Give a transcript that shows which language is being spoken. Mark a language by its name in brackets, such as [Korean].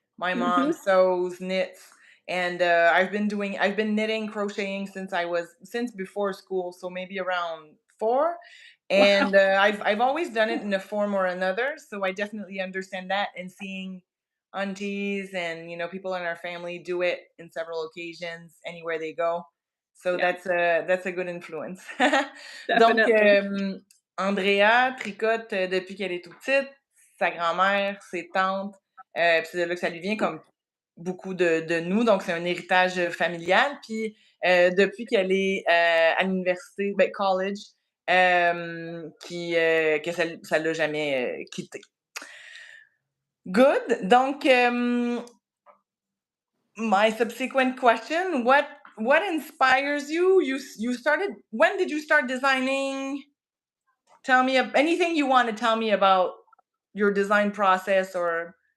[English] My mom sews, knits, and I've been knitting, crocheting since before school, so maybe around 4. And Wow. I've always done it in a form or another, so I definitely understand that. And seeing aunties and people in our family do it in several occasions anywhere they go. So Yeah, that's a good influence. Donc, definitely. [French] Andrea tricote depuis qu'elle est toute petite, sa grand-mère, ses tantes, puis c'est de là que ça lui vient comme beaucoup de nous, donc c'est un héritage familial. Puis depuis qu'elle est à l'université, college, que ça l'a jamais quitté. [English] Good. Donc, my subsequent question, what inspires you? You started, when did you start designing? Tell me anything you want to tell me about your design process or